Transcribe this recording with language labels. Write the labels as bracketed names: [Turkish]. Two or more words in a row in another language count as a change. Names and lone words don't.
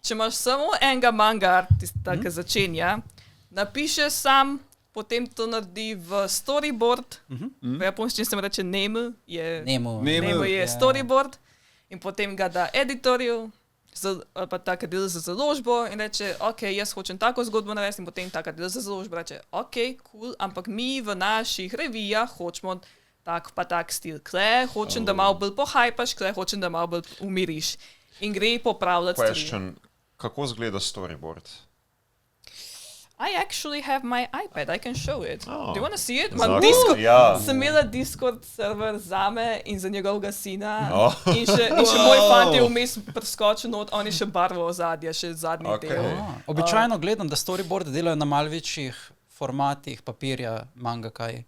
[Slovenian] če imaš samo enega manga artista, ki začenja, napiše sam, potem to naredi v storyboard, v japonščini se mu reče Nemu je storyboard, in potem ga da editorju, ali pa taka del za založbo in reče, ok, jaz hočem tako zgodbo narediti in potem taka del za založbo reče, [English] ok, cool, [Slovenian] ampak mi v naših revijah hočemo tak pa tak stil, kle, hočem, da malo bolj pohajpaš, kle, hočem, da malo bolj umiriš. In gre popravljati stvari. Kako izgleda storyboard? [English] I actually have my iPad, I can show it. Do you want to see it? [Slovenian] Sem imela Discord server zame in za njegovega sina in še moj fant je vmes preskočil not, on je še barvo ozadja, še zadnji del. Običajno gledam, da storyboarde delajo na malo večjih formatih papirja, manga kaj.